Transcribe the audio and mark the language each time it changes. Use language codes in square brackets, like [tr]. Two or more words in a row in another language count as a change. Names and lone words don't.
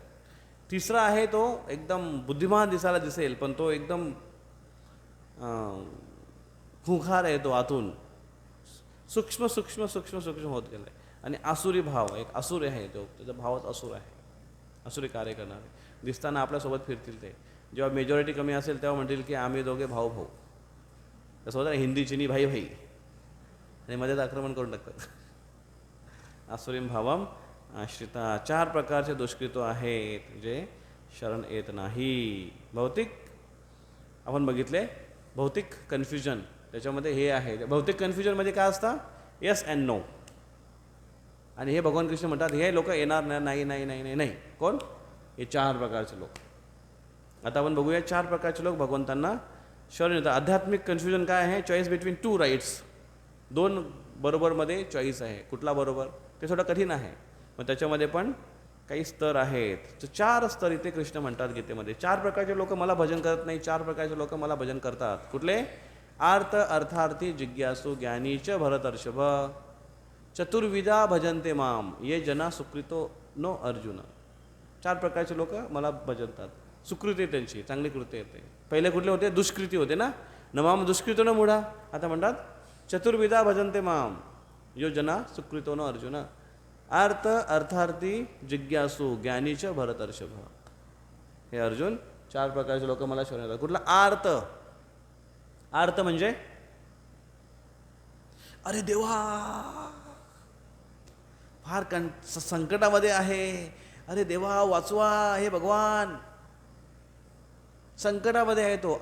[mr] तिसरा आहे तो एकदम बुद्धिमान दिसायला दिसेल, पण तो एकदम खुंखार आहे तो आतून, सूक्ष्म सूक्ष्म सूक्ष्म सूक्ष्म होत गेला आहे. आणि आसुरी भाव, एक असुर आहे तो, त्याचा भावच असुर आहे, असुरी कार्य करणारे. दिसताना आपल्यासोबत फिरतील ते. जेव्हा मेजॉरिटी कमी असेल तेव्हा म्हणतील की आम्ही दोघे भाऊ भाऊ, तसं होतं [hi] हिंदी चिनी भाई भाई, [mr] आणि मध्येच आक्रमण करून टाकतात. [sa] आसुरीम भावम आश्रिता. [mr] 4 प्रकारचे दुष्कृत्य आहेत जे शरण येत नाही. भौतिक आपण बघितले, भौतिक कन्फ्युजन, त्याच्यामध्ये हे आहे. भौतिक कन्फ्युजनमध्ये काय असतं? [en] yes and no. [mr] आणि हे भगवान कृष्ण म्हणतात हे लोक येणार नाही नाही नाही नाही नाही. कोण? हे 4 प्रकारचे लोक. आता आपण बघूया 4 प्रकारचे लोक भगवंतांना शरण येतात. आध्यात्मिक कन्फ्युजन काय आहे? [en] choice between 2 rights. [mr] 2 बरोबरमध्ये चॉईस आहे. कुठला बरोबर? ते थोडं कठीण आहे, मग त्याच्यामध्ये पण काही स्तर आहेत. तर 4 स्तर इथे कृष्ण म्हणतात गीतेमध्ये. 4 प्रकारचे लोक मला भजन करत नाही, 4 प्रकारचे लोक मला भजन करतात. [sa] कुठले? आर्त, अर्थार्थी, जिज्ञासू, ज्ञानीच भरतर्षभ, चतुर्विधा भजनते माम, ये जना सुकृतो नो अर्जुन. [mr] 4 प्रकारचे लोक मला भजनतात. सुकृती त्यांची चांगली कृती येते. पहिले कुठले होते? दुष्कृती होते ना, [sa] नमाम दुष्कृतो न मूढा. [mr] आता म्हणतात [sa] चतुर्विधा भजनते माम, यो जना सुकृतो न अर्जुन. आर्त, अर्थार्थी, जिज्ञासू, ज्ञानीच भरतर्षभ. [mr] हे अर्जुन 4 प्रकारचे लोक मला शरण येतात. कुठला? आर्त. आर्त म्हणजे अरे देवा फार संकटामध्ये आहे, अरे देवा वाचवा, हे भगवान संकटामध्ये आहे तो.